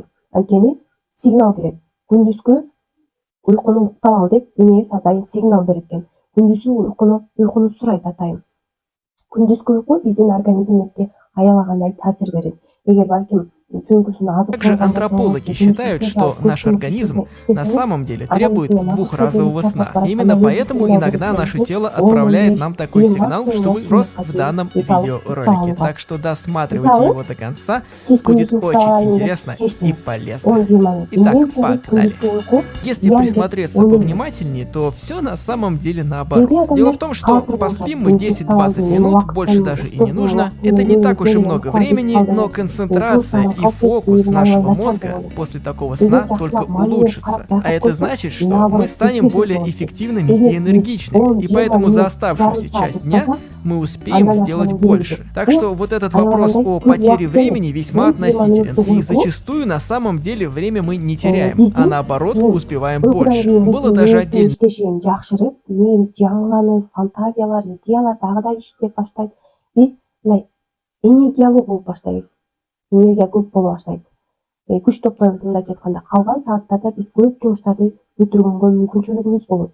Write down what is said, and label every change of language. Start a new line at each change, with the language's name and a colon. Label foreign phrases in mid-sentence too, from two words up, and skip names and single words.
Kyrgyz: Анткени сигнал берет. Күндүзгү уйкуну уктап ал деп денеңиз атайын сигнал берет экен. Күндүзгү уйкуну сурайт атайын. Күндүзгү уйку биздин организмибизге аябагандай таасир берет. Эгер балким түнкүсүн азык
Russian: Также
Kyrgyz: кылган болсоңуз,
Russian: антропологи считают, что наш организм на
Kyrgyz: иштесеңиз,
Russian: самом деле требует
Kyrgyz: организмден азык
Russian: двухразового
Kyrgyz: чарчап
Russian: сна.
Kyrgyz: барат.
Russian: Именно
Kyrgyz: Андан кийин
Russian: поэтому
Kyrgyz: сигнал берет
Russian: иногда
Kyrgyz: экен
Russian: наше
Kyrgyz: ушул
Russian: тело
Kyrgyz: 10-15
Russian: отправляет нам такой
Kyrgyz: эң
Russian: сигнал,
Kyrgyz: максимум
Russian: чтобы
Kyrgyz: 30
Russian: просто
Kyrgyz: минутка
Russian: в
Kyrgyz: чейин
Russian: данном
Kyrgyz: эс алып уктап
Russian: видеоролике.
Kyrgyz: алууга.
Russian: Так что досматривайте
Kyrgyz: Мисалы,
Russian: его до конца,
Kyrgyz: сиз
Russian: будет
Kyrgyz: күндүзгү уктап
Russian: очень
Kyrgyz: алайын деп
Russian: интересно и
Kyrgyz: чечтиңиз.
Russian: полезно.
Kyrgyz: 10-20 минут. Эмне
Russian: Итак,
Kyrgyz: үчүн биз
Russian: погнали.
Kyrgyz: күндүзгү уйку
Russian: Если
Kyrgyz: зыян деп
Russian: присмотреться
Kyrgyz: ойлойбуз?
Russian: повнимательнее, то все на самом деле наоборот.
Kyrgyz: Кээде
Russian: Дело
Kyrgyz: адамдар
Russian: в том, что
Kyrgyz: каапыр болушат.
Russian: поспим мы
Kyrgyz: Түнкү уктап
Russian: 10-20
Kyrgyz: алдым, эми
Russian: минут, больше
Kyrgyz: убакыттын
Russian: даже и не
Kyrgyz: уктум,
Russian: нужно.
Kyrgyz: убакыт
Russian: Это не
Kyrgyz: менен
Russian: так уж и
Kyrgyz: өтүп
Russian: много
Kyrgyz: кетип
Russian: времени,
Kyrgyz: калды,
Russian: но
Kyrgyz: күн
Russian: концентрация
Kyrgyz: саат
Russian: и
Kyrgyz: калып кетти,
Russian: фокус
Kyrgyz: аябай
Russian: нашего
Kyrgyz: начар деп
Russian: мозга
Kyrgyz: ойлошот.
Russian: после такого
Kyrgyz: Эгер
Russian: сна только
Kyrgyz: жакшылап маанилеп карап
Russian: улучшится. А
Kyrgyz: байкап
Russian: это
Kyrgyz: койсок,
Russian: значит, что мы наоборот станем
Kyrgyz: эскерсек
Russian: более
Kyrgyz: болот экен.
Russian: эффективными и
Kyrgyz: Эгер биз
Russian: энергичными. И
Kyrgyz: 10-20
Russian: поэтому за
Kyrgyz: минут, жарым
Russian: оставшуюся
Kyrgyz: саат
Russian: часть дня
Kyrgyz: уктасак,
Russian: мы успеем
Kyrgyz: андан
Russian: сделать
Kyrgyz: ашуунун кереги жок.
Russian: больше. Так
Kyrgyz: Бул
Russian: что вот этот вопрос
Kyrgyz: аябагандай
Russian: о
Kyrgyz: көп
Russian: потере
Kyrgyz: убакыт эмес.
Russian: времени весьма
Kyrgyz: 10-20
Russian: относителен.
Kyrgyz: мүнөттүк
Russian: И
Kyrgyz: уйку
Russian: зачастую на самом деле время мы не теряем, а
Kyrgyz: биздин
Russian: наоборот
Kyrgyz: кийин
Russian: успеваем
Kyrgyz: уйкудан
Russian: больше.
Kyrgyz: кийин
Russian: Было
Kyrgyz: биздин
Russian: даже
Kyrgyz: мээбиздин
Russian: отдельно
Kyrgyz: иштешин жакшырып, мээбиз жаңыланып, фантазиялар, идеялар дагы да иштеп баштайт. Биз мындай энергиялуу болуп баштайбыз. Энергия көп боло баштайт. Күч топтойбуз, мындайча айтканда. Калган сааттарда биз көп жумуштарды бүтүргөнгө мүмкүнчүлүгүбүз болот.